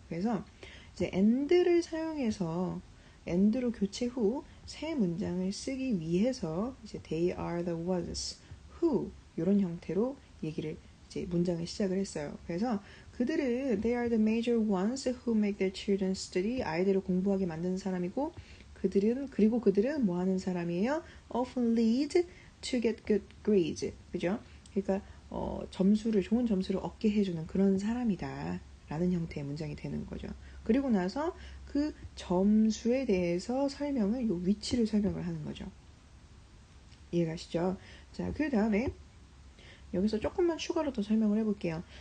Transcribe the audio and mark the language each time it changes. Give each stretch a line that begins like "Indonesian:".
Korean: 그래서 이제 end를 사용해서 end로 교체 후 새 문장을 쓰기 위해서 이제
English: they are the ones who
Korean: 이런 형태로 얘기를 이제 문장을 시작을 했어요. 그래서 그들은
English: they are the major ones who make their children study
Korean: 아이들을 공부하게 만드는 사람이고 그리고 그들은 뭐 하는 사람이에요?
English: often lead to get good grades.
Korean: 그죠? 그러니까 좋은 점수를 얻게 해주는 그런 사람이다 라는 형태의 문장이 되는 거죠. 그리고 나서 그 점수에 대해서 요 위치를 설명을 하는 거죠. 이해가시죠? 자, 그 다음에 여기서 조금만 추가로 더 설명을 해볼게요.